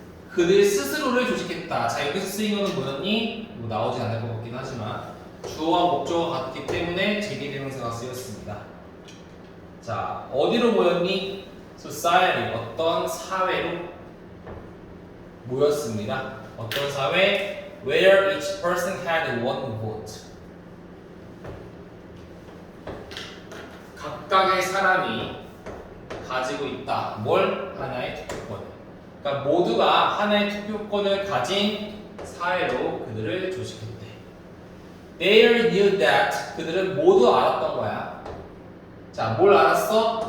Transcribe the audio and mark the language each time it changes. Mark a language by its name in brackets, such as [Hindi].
[Korean] 그들 스스로를 조직했다. 자, 여기서 쓰인 거는 뭐였니? 뭐 나오진 않을 것 같긴 하지만 주어와 목적어가 같기 때문에 제기대명사가 쓰였습니다. 자, 어디로 모였니? society, 어떤 사회로 모였습니다. 어떤 사회? [English] Where each person had one vote. [Korean] 각각의 사람이 가지고 있다. 뭘? 하나의 투표권. 그러니까 모두가 하나의 투표권을 가진 사회로 그들을 조직했대. [English] They knew that. [Korean] 그들은 모두 알았던 거야. 자, 뭘 알았어?